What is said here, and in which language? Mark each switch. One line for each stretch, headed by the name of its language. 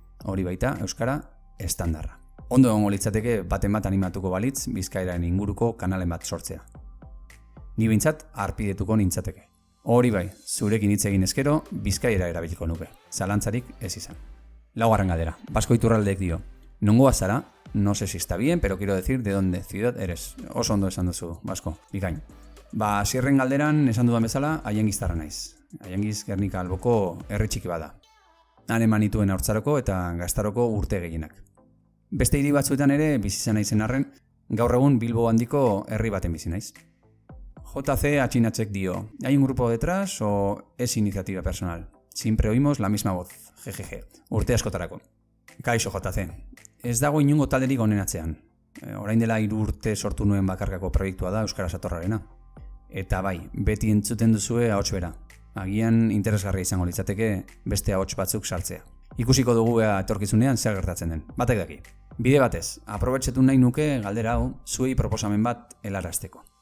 Basque: Hori baita euskara estandarra. Ondo egongo litzateke baten bat animatuko balitz bizkairaren inguruko kanalen bat sortzea. Ni behintzat arpidetuko nintzateke. Hori bai, zurekin hitz egin ezkero bizkaira erabiliko nuke. Zalantzarik ez izan. 4. galdera. Basko Iturraldek dio. Nongoa zara?
Spanish: No sé si está bien, pero quiero decir de dónde ciudad eres.
Basque: Oso ondo esan duzu, Basko, bikain. Asierren galderan esan dudan bezala, aiangiztarra naiz. Aiangiz Gernika alboko herri txiki bada. Han eman nituen Haurtzaroko eta Gaztaroko urte gehienak. Beste hiri batzuetan ere bizizan naizen arren, gaur egun Bilbo handiko herri baten bizi naiz.
Spanish: JC Atxinatzek dio, ¿hay un grupo detrás o es iniciativa personal? Siempre oímos la misma voz, jejeje,
Basque: urte askotarako. Kaixo JC, ez dago inungo talderik honen atzean. Orain dela 3 urte sortu nuen bakarkako proiektua da Euskara Satorrarena. Eta bai, beti entzuten duzue ahots bera. Agian interesgarria izango litzateke beste ahots batzuk sartzea. Ikusiko dugu etorkizunean zer gertatzen den. Batek daki. Bide batez, aprobetxetu nahi nuke galdera hau zuei proposamen bat helarazteko.